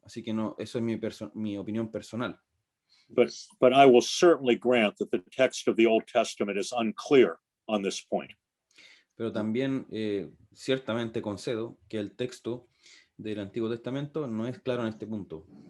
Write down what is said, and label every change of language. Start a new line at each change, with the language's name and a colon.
Spanish: Así que no, eso es mi opinión personal.
English: But I will certainly grant that the text of the Old Testament is unclear on this point.
Spanish: Pero también ciertamente concedo que el texto del Antiguo Testamento no es claro en este punto.